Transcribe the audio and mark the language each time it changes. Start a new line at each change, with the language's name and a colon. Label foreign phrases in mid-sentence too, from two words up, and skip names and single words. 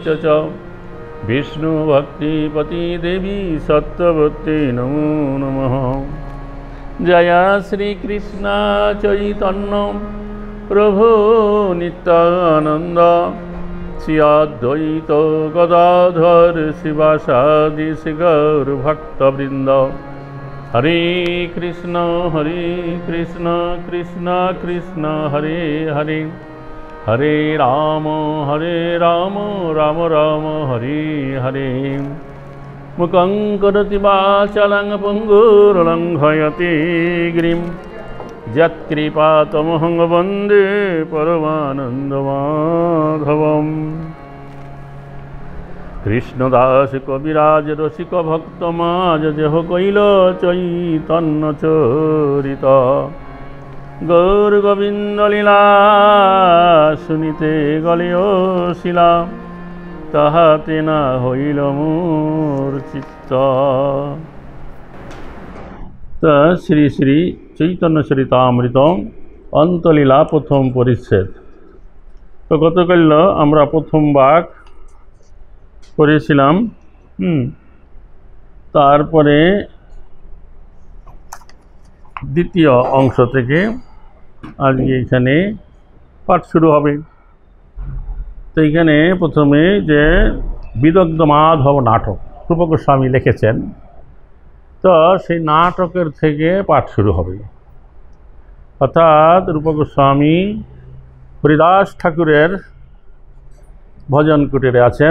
Sanskrit: च विष्णुभक्तिपति देवी सत्यवती नमो नमः जय श्री कृष्ण चैतन्य प्रभु नित्यानंद श्री अद्वैत गदाधर शिवासादि गौर भक्तवृंद हरे कृष्ण कृष्ण कृष्ण हरे हरे हरे राम राम राम हरे हरे मुखं करोति वाचालं पङ्गुर्लङ्घयति गिरिं यत्कृपातमहं वन्दे
Bangla: परमानन्दमाधवम् কৃষ্ণদাস কবিরাজ রসিক ভক্তমাজ দেহ কৈল চৈতন্য চরিত গৌর গোবিন্দ লীলা শুনিতে গলিয়ো শিলা তাহাতে না হইল মোর চিত্ত। শ্রী শ্রী চৈতন্য চরিতামৃত অন্তলীলা প্রথম পরিচ্ছেদ। তো গতকাল আমরা প্রথম ভাগ পড়েছিলাম তারপরে দ্বিতীয় অংশ থেকে আজকে এখানে পাঠ শুরু হবে। তো এখানে প্রথমে যে বিদগ্ধ মাধব নাটক রূপ গোস্বামী লিখেছেন, তো সেই নাটকের থেকে পাঠ শুরু হবে। অর্থাৎ রূপ গোস্বামী হরিদাস ঠাকুরের ভজন কুটিরে আছেন।